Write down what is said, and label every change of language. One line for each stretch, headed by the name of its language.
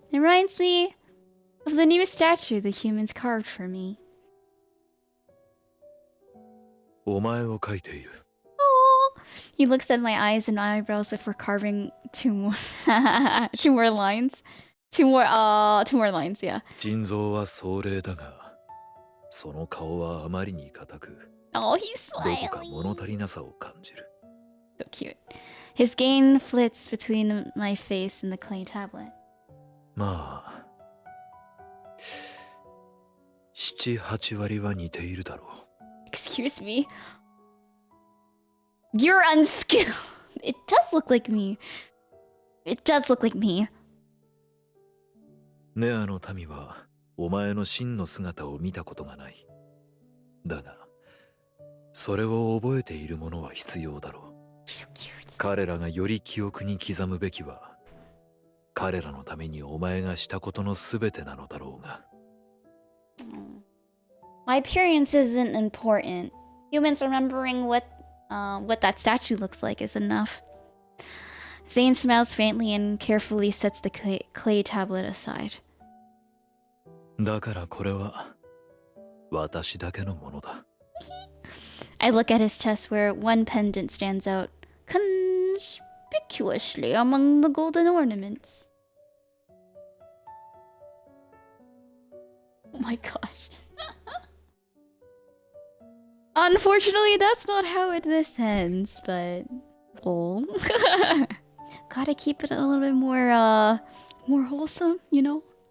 English: It reminds me of the new statue the humans carved for me.
Japanese: お前を描いている。
English: He looks at my eyes and eyebrows before carving two more lines. Two more lines, yeah.
Japanese: 心臓は壮麗だが、その顔はあまりに硬く、
English: Oh, he's
Japanese: どこか
English: smiling.
Japanese: 物足りなさを感じる。
English: So cute. His gaze flits between my face and the clay tablet.
Japanese: まあ、7、8割は似ているだろう。
English: Excuse me? You're unskilled. It does look like me. It does look like me.
Japanese: ネアの民はお前の真の姿を見たことがない。だが、それを覚えている者は必要だろう。
English: So cute.
Japanese: 彼らがより記憶に刻むべきは、彼らのためにお前がしたことのすべてなのだろうが。
English: My appearance isn't important. Humans remembering what that statue looks like is enough. Zayne smiles faintly and carefully sets the clay tablet aside.
Japanese: だからこれは私だけのものだ。
English: I look at his chest where one pendant stands out conspicuously among the golden ornaments. Oh my gosh. Unfortunately, that's not how this ends, but well, gotta keep it a little bit more wholesome, you know.